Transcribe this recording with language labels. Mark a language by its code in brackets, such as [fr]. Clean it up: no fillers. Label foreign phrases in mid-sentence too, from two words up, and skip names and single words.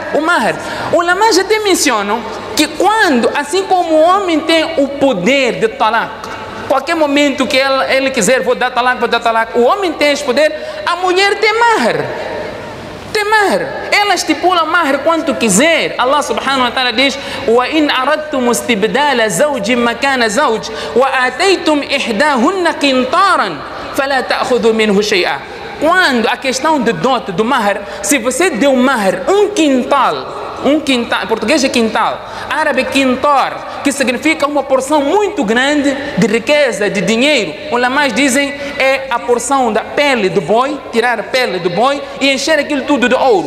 [pt] O mahr, os ulama já até mencionam que quando, assim como o homem tem o poder de talaq, qualquer momento que ele quiser, vou dar talaq, o homem tem esse poder, a mulher tem mahr. Tem mahr. Ela estipula mahr quanto quiser. [ar] الله سبحانه وتعالى diz: وَإِنْ أَرَدْتُمُ اسْتِبْدَالَ زَوْجٍ مَكَانَ زَوْجٍ وَآتَيْتُمْ إِحْدَاهُنَّ قِنْطَارًا فَلَا تَأْخُذُوا مِنْهُ شَيْئًا. [pt] Quando a questão de dote, do mahr, se você deu mahr, um quintal, em português é quintal, árabe quintar, que significa uma porção muito grande de riqueza, de dinheiro. Os ulamás dizem é a porção da pele do boi, tirar a pele do boi e encher aquilo tudo de ouro.